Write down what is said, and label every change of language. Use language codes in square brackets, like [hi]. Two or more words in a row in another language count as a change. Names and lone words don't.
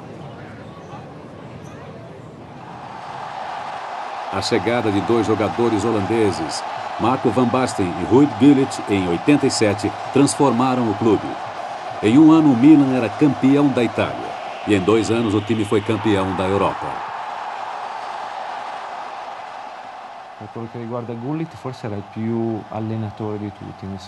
[pt] A chegada de dois jogadores holandeses, Marco van Basten e Ruud Gullit, em 87, transformaram o clube. Em um ano, o Milan era campeão da Itália, e em 2 anos o time foi campeão da Europa. [it] Per quello che riguarda Gullit, forse era il più allenatore di tutti,